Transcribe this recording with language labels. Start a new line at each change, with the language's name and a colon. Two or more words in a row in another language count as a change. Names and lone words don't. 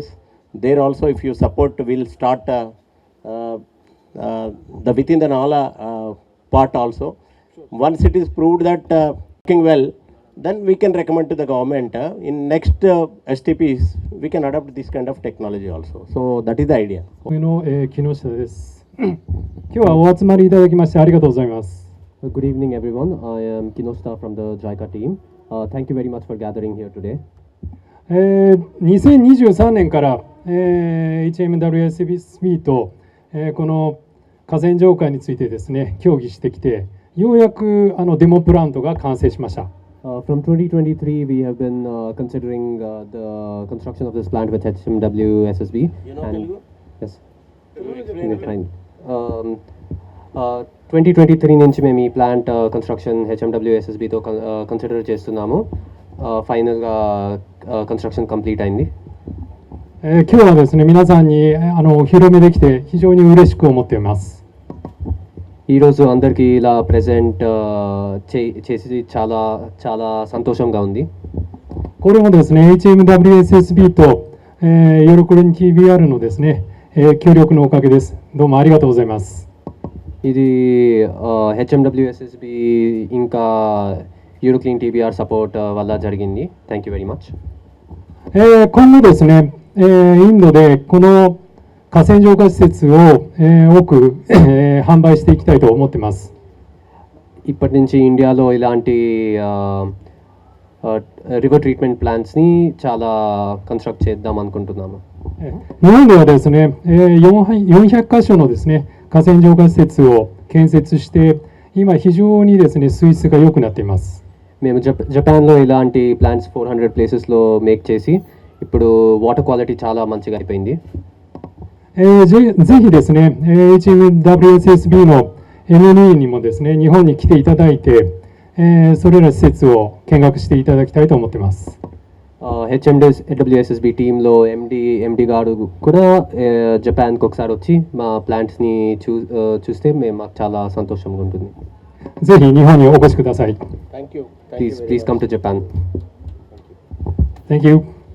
English: There also, if you support, we'll start the within the Nala part also. Once it is proved that working well, then we can recommend to the government in next STPs, we can adopt this kind of technology also. So that is the idea.
Japanese: の、木下です。今日はお集まりいただきましてありがとうございます。
English: Good evening, everyone. I am Kinoshita from the JICA team. Thank you very much for gathering here today.
Japanese: 2023 年から、HMWSB と、この河川浄化についてですね、協議してきて、ようやくデモプラントが完成しました。
English: From 2023, we have been considering the construction of this plant with HMWSSB. You know And, Telugu? yes.
Telugu: 2023 నుంచి మేము ఈ
English: plant construction
Telugu: హెచ్ఎండబ్ల్యూఎస్ఎస్బితో కన్సిడర్ చేస్తున్నాము. ఫైనల్గా
English: construction complete
Telugu: అయింది.
Japanese: 今日はですね、皆さんにお披露目できて非常に嬉しく思っています。
Telugu: ఈరోజు అందరికీ ఇలా ప్రెజెంట్ చేసి చాలా చాలా సంతోషంగా ఉంది.
Japanese: これもですね、HMWSSB と、ヨロクリン TBR のですね、協力のおかげです。どうもありがとうございます。
Telugu: ఇది హెచ్ఎండబ్ల్యూఎస్ఎస్బి ఇంకా యూరోక్లీన్ టీబీఆర్ సపోర్ట్ వల్ల జరిగింది.
English: thank you very much.
Japanese: 今後ですね、インドでこの河川浄化施設を、多く、販売していきたいと思っています。
Telugu: ఇప్పటి నుంచి ఇండియాలో ఇలాంటి
English: river treatment
Telugu: ప్లాంట్స్ని చాలా కన్స్ట్రక్ట్ చేద్దాం అనుకుంటున్నాము.
Japanese: 日本ではですね、400カ所のですね、河川浄化施設を建設して、今非常にですね、水質が良くなっています。
Telugu: మేము జపాన్లో ఇలాంటి ప్లాంట్స్ 400 ప్లేసెస్లో మేక్ చేసి ఇప్పుడు
English: water quality
Telugu: చాలా మంచిగా అయిపోయింది.
Japanese: ぜひですね、HMWSSB の MNE にもですね、日本に来ていただいて、それら施設を見学していただきたいと思っています。
Telugu: హెచ్ఎండబ్ల్యూఎస్ఎస్బి టీంలో ఎండి గారు కూడా జపాన్కి ఒకసారి వచ్చి మా ప్లాంట్స్ని చూస్తే మాకు చాలా సంతోషంగా ఉంటుంది.
Japanese: ぜひ日本にお越しください。
English: Thank you. Please come to Japan. Thank you.